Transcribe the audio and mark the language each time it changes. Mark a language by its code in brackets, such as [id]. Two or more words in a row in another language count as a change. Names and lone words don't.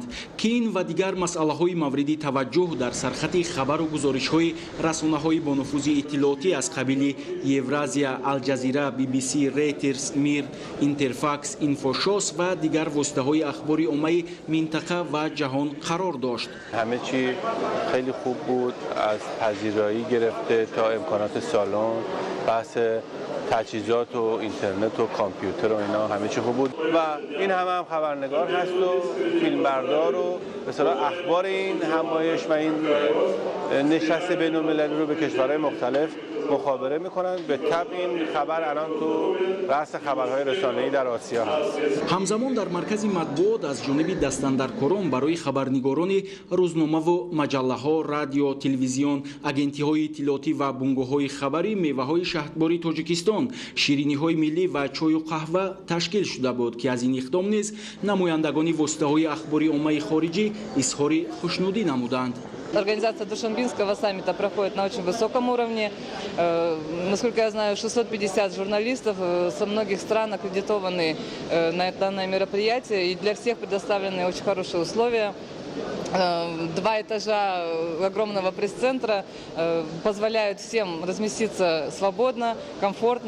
[tg] Ки ин ва дигар масъалаҳои мавриди таваҷҷӯҳ дар сархати хабару гузоришҳои расонаҳои бо нуфузи иттилоотӣ аз қабили Евразия, Алҷазира, BBC, Reuters, Mir, Interfax, Infoshows ва дигар воситаҳои ахбори оммаи минтақа ва ҷаҳон қарор дошт. [fa] همه چی خیلی خوب بود، از پذیرایی گرفته تا امکانات سالن، بحث تجهیزات و اینترنت و کامپیوتر و اینا همه چی خوب بود و این هم خبرنگار هست و فیلمبردار و به اصطلاح اخبار این همایش و این نشست بین‌المللی رو به کشورهای مختلف مخابره میکنن. به طبع این خبر الان تو رأس خبرهای رسانه‌ای در آسیا هست. [tg] ҳамзамон дар маркази матбуот аз ҷониби дастандаркорон барои хабарнигорони рӯзномаву маҷаллаҳо, радио, телевизион, агентиҳои иттилоотӣ ва бунгоҳҳои хабарӣ меваҳои шаҳрбори Тоҷикистон, шириниҳои миллӣ ва чою қаҳва ташкил шуда буд ки аз ин иқдом низ намояндагони воситаҳои ахбори оммаи хориҷӣ изҳори хушнудӣ намуданд. [ru] Организация Душанбинского саммита проходит на очень высоком уровне. Насколько я знаю, 650 журналистов со многих стран аккредитованы на данное мероприятие, и для всех предоставлены очень хорошие условия. 2 этажа огромного пресс-центра позволяют всем разместиться свободно, комфортно.